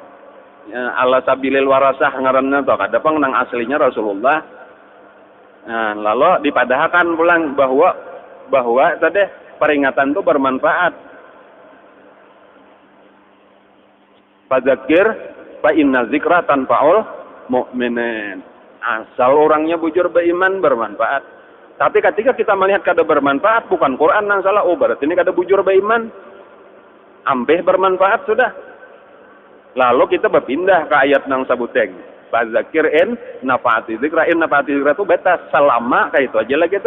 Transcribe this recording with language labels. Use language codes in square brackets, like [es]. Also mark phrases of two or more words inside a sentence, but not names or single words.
[ar] على سبيل الوراثة [bjn] ngarannya tuh kada pang nang aslinya Rasulullah. Nah, lalu dipadahkan pulang bahwa tadi peringatan itu bermanfaat. [ar] فذكر فإن الذكرى تنفع المؤمنين. [bjn] Asal orangnya bujur beriman bermanfaat. Tapi ketika kita melihat kada bermanfaat, bukan Quran yang salah. Oh, berarti ini kada bujur beriman. Ampeh bermanfaat sudah. Lalu kita berpindah ke ayat nang sabuteng. [ar] فذكر إن نفعت الذكرى. إن نفعت الذكرى [bjn] itu batas selama kayak itu aja lah kita.